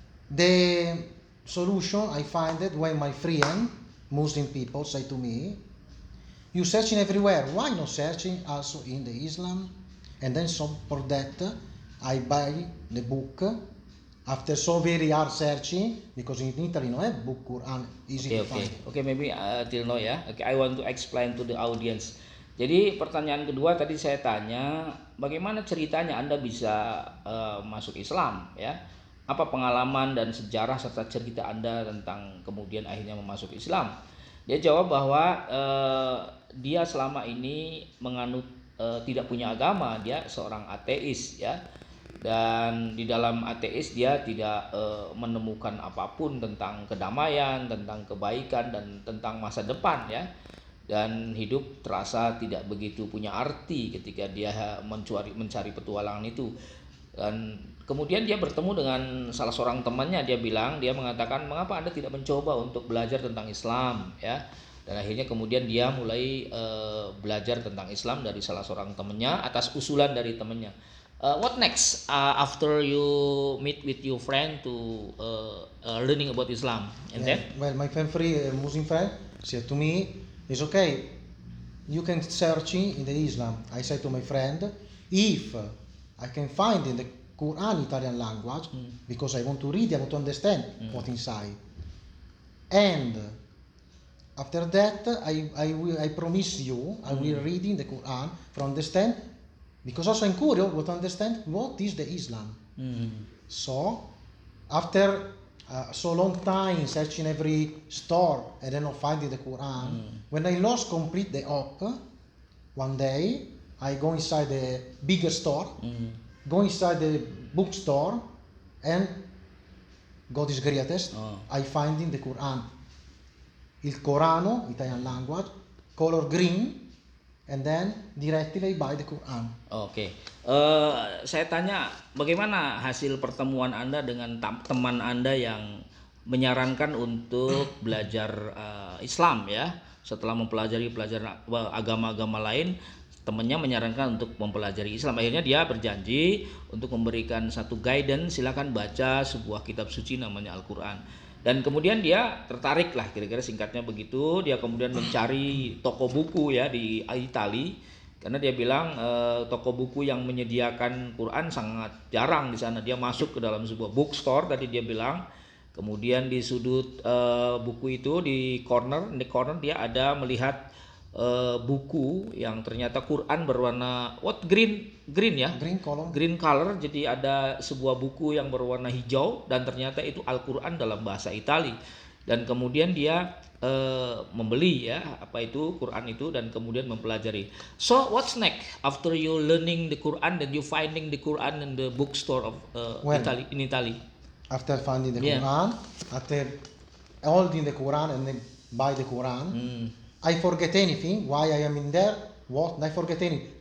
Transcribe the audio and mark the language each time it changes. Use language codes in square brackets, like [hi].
[en] The solution I find it when my friend, Muslim people, say to me, you searching everywhere, why not searching also in the Islam? And then so for that I buy the book after so very hard searching, because in Italy no have book Quran easy to find. Okay, maybe till now ya. Okay, I want to explain to the audience. [id] Jadi pertanyaan kedua tadi saya tanya, bagaimana ceritanya Anda bisa masuk Islam ya? Apa pengalaman dan sejarah serta cerita Anda tentang kemudian akhirnya memasuk Islam? Dia jawab bahwa dia selama ini menganut tidak punya agama, dia seorang ateis ya. Dan di dalam ateis dia tidak menemukan apapun tentang kedamaian, tentang kebaikan dan tentang masa depan ya. Dan hidup terasa tidak begitu punya arti ketika dia mencari petualangan itu. Dan kemudian dia bertemu dengan salah seorang temannya, dia mengatakan, mengapa Anda tidak mencoba untuk belajar tentang Islam ya. Dan akhirnya kemudian dia mulai belajar tentang Islam dari salah seorang temannya atas usulan dari temannya. [en] What next after you meet with your friend to learning about Islam, and then? Well, my Muslim friend said to me, "It's okay. You can search in the Islam." I said to my friend, "If I can find in the Quran Italian language, because I want to read, I want to understand what inside, and after that, I promise you, I will read in the Quran for understand, because also I'm curious what to understand what is the Islam." So after so long time searching every store and then not finding the Quran, when I lost complete the hope, one day I go inside the bigger store, go inside the bookstore, and God is greatest. I find in the Quran, il Corano, Italian language, color green, and then directly I buy the Quran. [id] Oke. Saya tanya bagaimana hasil pertemuan Anda dengan teman Anda yang menyarankan untuk belajar Islam ya. Setelah mempelajari agama-agama lain, temannya menyarankan untuk mempelajari Islam. Akhirnya dia berjanji untuk memberikan satu guidance, silakan baca sebuah kitab suci namanya Al-Qur'an. Dan kemudian dia tertarik lah, kira-kira singkatnya begitu. Dia kemudian mencari toko buku ya di Italia, karena dia bilang toko buku yang menyediakan Quran sangat jarang di sana. Dia masuk ke dalam sebuah bookstore tadi dia bilang, kemudian di sudut buku itu di corner dia ada melihat buku yang ternyata Quran berwarna green ya, [en] green color. [id] Jadi ada sebuah buku yang berwarna hijau dan ternyata itu Al-Quran dalam bahasa Itali. Dan kemudian dia membeli ya apa itu Quran itu dan kemudian mempelajari. [en] So what's next after you learning the Quran and you finding the Quran in the bookstore of in Italy? After finding the Quran, after holding the Quran and then buy the Quran, I forget anything, why I am in there, what, I forget anything.